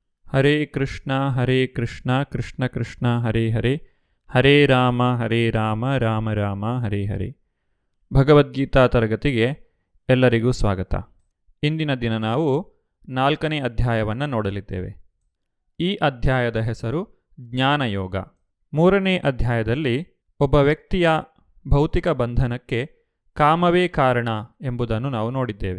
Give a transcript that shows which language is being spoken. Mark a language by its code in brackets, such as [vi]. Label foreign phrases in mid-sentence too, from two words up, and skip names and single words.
[sa] ಹರೇ ಕೃಷ್ಣ ಕೃಷ್ಣ ಕೃಷ್ಣ ಹರೇ ಹರೇ, ಹರೇ ರಾಮ ರಾಮ ರಾಮ ಹರೇ ಹರೇ. [kn] ಭಗವದ್ಗೀತಾ ತರಗತಿಗೆ ಎಲ್ಲರಿಗೂ ಸ್ವಾಗತ. ಇಂದಿನ ದಿನ ನಾವು 4ನೇ ಅಧ್ಯಾಯವನ್ನು ನೋಡಲಿದ್ದೇವೆ. ಈ ಅಧ್ಯಾಯದ ಹೆಸರು ಜ್ಞಾನಯೋಗ. 3ನೇ ಅಧ್ಯಾಯದಲ್ಲಿ ಒಬ್ಬ ವ್ಯಕ್ತಿಯ ಭೌತಿಕ ಬಂಧನಕ್ಕೆ ಕಾಮವೇ ಕಾರಣ ಎಂಬುದನ್ನು ನಾವು ನೋಡಿದ್ದೇವೆ.